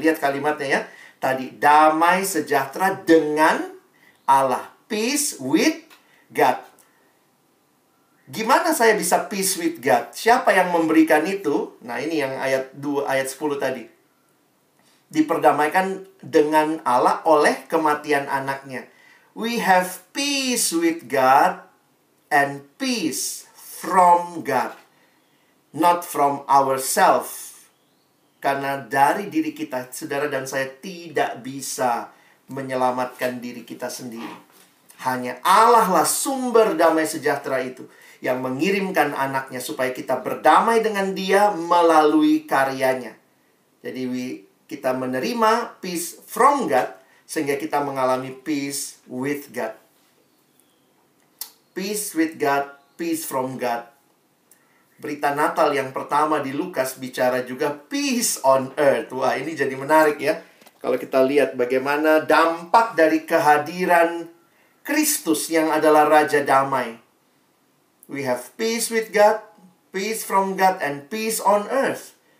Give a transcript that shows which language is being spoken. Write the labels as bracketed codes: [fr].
[id] Lihat kalimatnya ya. Tadi, damai sejahtera dengan Allah. [en] Peace with God. [id] Gimana saya bisa [en] peace with God? [id] Siapa yang memberikan itu? Nah, ini yang ayat 2, ayat 10 tadi. Diperdamaikan dengan Allah oleh kematian anaknya. [en] We have peace with God and peace from God. Not from ourselves. [id] Karena dari diri kita, saudara dan saya tidak bisa menyelamatkan diri kita sendiri. Hanya Allah lah sumber damai sejahtera itu, yang mengirimkan anaknya supaya kita berdamai dengan dia melalui karyanya. Jadi kita menerima [en] peace from God, [id] sehingga kita mengalami [en] peace with God. Peace with God, peace from God. [id] Berita Natal yang pertama di Lukas bicara juga [en] peace on earth. [id] Wah, ini jadi menarik ya. Kalau kita lihat bagaimana dampak dari kehadiran Kristus yang adalah Raja Damai. [en] We have peace with God, peace from God, and peace on earth.